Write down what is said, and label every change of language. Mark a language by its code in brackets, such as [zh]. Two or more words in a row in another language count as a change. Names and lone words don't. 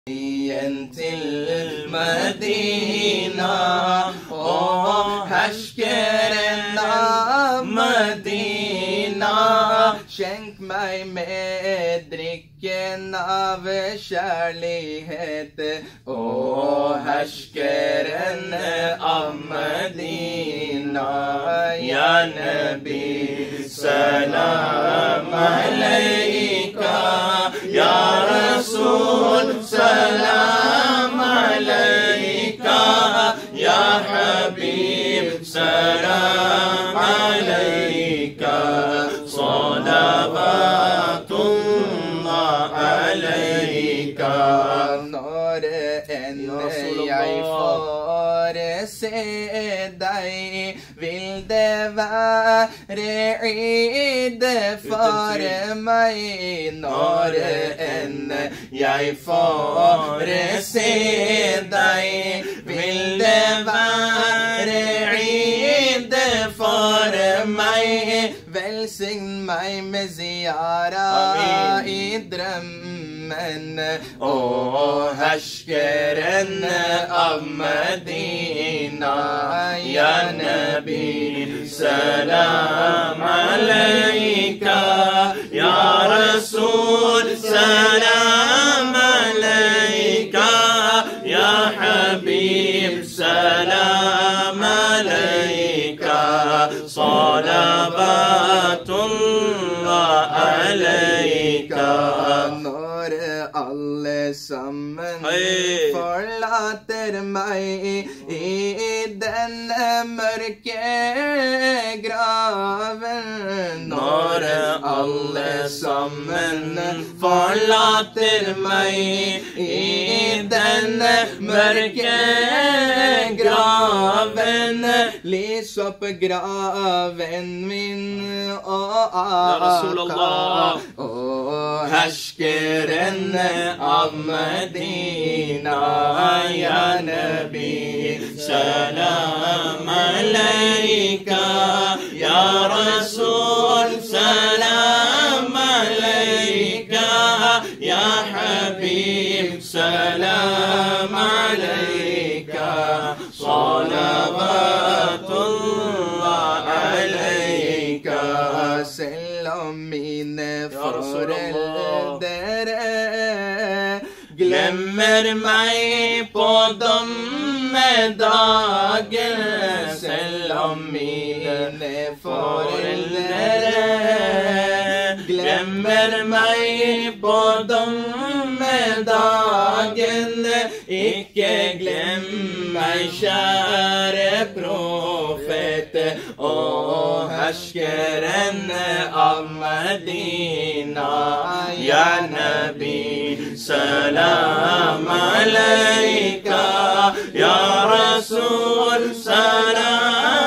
[no] Til Medina og herskeren av Medina. Skjenk meg med drikken av kjærlighet, og herskeren av Medina. [ar] يا نبي، سلام عليك. يا رسول، سلام عليك. يا حبيب، سلام عليك. صلوات الله عليك. [no] Når enn jeg får se deg, vil det være id for meg. Når enn jeg får se deg, vil det være id for meg. Velsign meg med ziara i drømmen, og herskeren av Medina. [ar] يا نبي، سلام عليك. يا رسول، سلام عليك. يا حبيب، سلام عليك. صلوات الله عليك. [no] Når alle sammen forlater meg i denne mørke graven. Når alle sammen forlater meg i denne mørke graven. Lys opp graven min, og Aka, og herskeren av Medina. [ar] يا نبي، سلام عليك. يا رسول، سلام عليك. يا حبيب، سلام عليك. صلوات الله عليك. [no] Selv om mine foreldre glemmer meg på dommedagen. Selv om mine foreldre glemmer meg på dommedagen. Ikke glem meg, kjære profet, og herskeren av Medina. [ar] يا نبي، سلام عليك. يا رسول، سلام